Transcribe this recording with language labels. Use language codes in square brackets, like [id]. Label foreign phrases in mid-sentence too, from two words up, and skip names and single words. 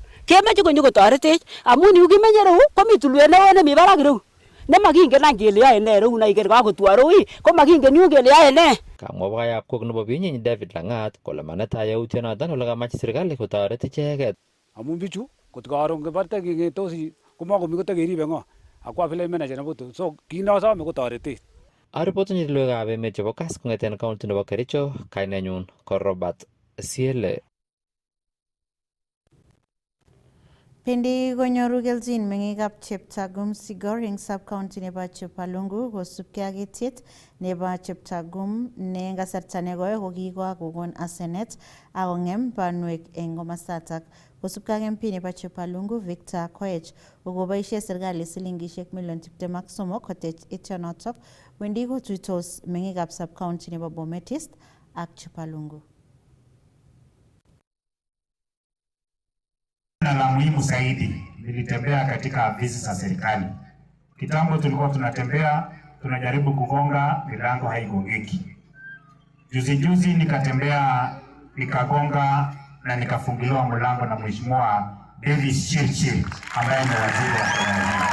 [kln] Kemeche konyo kotoretech amun yu kimenye reu komi tulwet neo nemi barak reu. Nemakingen any kele yoe ne reu na iker kakotwo reu ko makingen yu kele yoe ne. Kamwa boyab kok nebo Binyiny David Langat kole manetai yautyonoton ole kamach serikali kotoret icheket. Amun bichu kot karon kebarte kengetosi komakomi kotakeribe ngo akwa vile manager nebo so kinosome kotoretet. Aripotini logoiwekab emet chebo Kass kong'eten county nebo Kericho, kainenyun ko Robert Siele. Pendi konyoru kelchin meng'ikab Cheptagum Sigor eng sub-county nebo Chepalungu kosubkei ak etiet nebo Cheptagum ne eng kasarta nekoi kokikokon asenet ak kong'em banwek eng komasatak. Kosubkei ak MP nebo Chepalungu Victor Koech kokoboisie serikali silingishek million 23 kotech etionotok wendi kotuitos meng'ikab sub-county nebo Bomet East ak Chepalungu. [sw] Na la muhimu zaidi, nilitembea katika afisi za serikali. Kitambo tulikuwa tunatembea, tunajaribu kugonga, milango haigongeki. Juzi nikatembea, nikagonga na nikafungiliwa mlango na Mheshimiwa David Chirchir ambaye ni waziri wa Kenya.